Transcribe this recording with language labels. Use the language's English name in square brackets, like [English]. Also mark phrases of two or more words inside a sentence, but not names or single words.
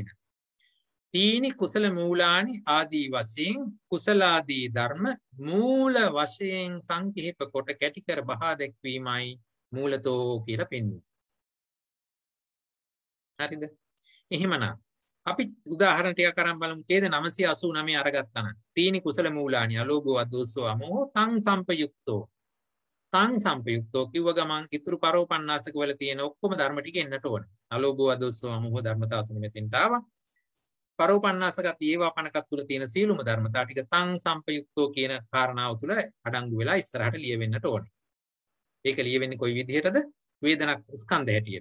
[Pali] තීනි කුසල මූලානි [Sinhala] ආදී වශයෙන් කුසලාදී ධර්ම මූල වශයෙන් සංකීප කොට කැටි කර බහා දැක්වීමයි මූලතෝ කියලා පෙන්වන්නේ. හරිද? එහෙමනම් අපි උදාහරණ ටිකක් අරන් බලමු. ඡේද 989 අරගත්තා නම් [Pali] තීනි කුසල මූලානි අලෝභෝ අදෝසෝ අමෝහෝ තං සම්පයුක්තෝ. තං සම්පයුක්තෝ [Sinhala] කිව්ව ගමන් ඉතුරු පරෝපන්නාසක වල තියෙන ඔක්කොම ධර්ම ටික එන්නට ඕනේ. [Pali] අලෝභෝ අදෝසෝ අමෝහෝ [Sinhala] ධර්මතාව තුන මෙතෙන්ට ආවා. පරෝපන්නාසකත් ඒවාපනකත් තුල තියෙන සීලුම ධර්මතා ටික [Pali] තං සම්පයුක්තෝ [Sinhala] කියන කාරණාව තුල අඩංගු වෙලා ඉස්සරහට ලියවෙන්නට ඕනේ. ඒක ලියවෙන්නේ කොයි විදිහටද? වේදනක් ස්කන්ධ හැටියට.